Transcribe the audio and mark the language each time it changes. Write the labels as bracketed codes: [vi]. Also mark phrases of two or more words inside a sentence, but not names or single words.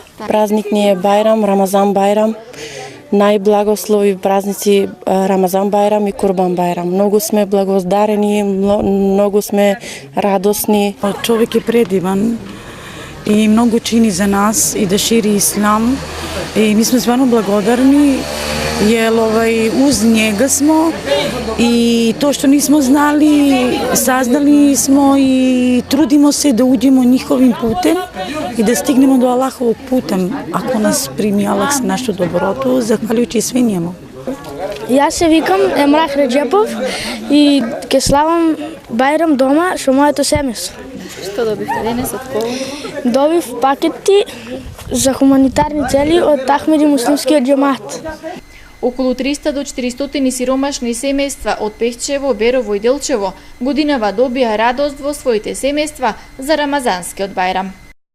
[mk] Празник ни е Бајрам, Рамазан Бајрам. Најблагослови празници Рамазан Бајрам и Курбан Бајрам. Многу сме благодарени, многу сме радосни. Човек е предиван и многу чини за нас и да шири ислам. И ми сме стварно благодарни, [bs] јер уз njega smo i to što nismo znali, saznali smo i trudimo se da uđemo njihovim putem i da stignemo do Allahovog putem. Ako nas primi Allah sa našu dobrotu, zahvaljujući svi njemu. [mk] Јас се викам Емрах Реджепов и ќе славам Бајрам дома со моето семејство. Што добивте денес од кого? Добив пакети за хуманитарни цели од Ахмеди муслимскиот џемаат. Околу 300 до 400 сиромашни семејства од Пехчево, Берово и Делчево годинава добија радост во своите семејства за Рамазанскиот Бајрам.